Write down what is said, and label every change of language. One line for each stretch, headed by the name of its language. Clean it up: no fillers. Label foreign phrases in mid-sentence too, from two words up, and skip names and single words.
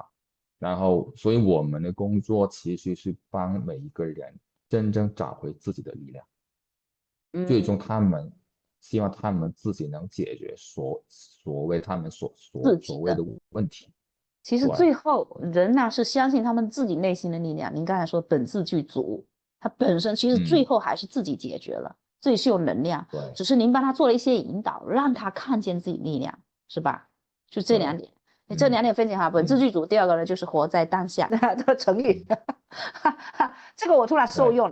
Chinese: 然後，所以我們的工作其實是幫每一個人真正找回自己的力量。最終希望他們自己能解決所謂他們所謂的問題。其實最後人呢是相信他們自己內心的力量。您剛才說本自具足，他本身其實最後還是自己解決了，自己是有能量。只是您幫他做了一些引導，讓他看見自己力量，是吧？就這2點。這2點分享哈，本自具足，第二個呢就是活在當下，这個成語，這個我突然受用了。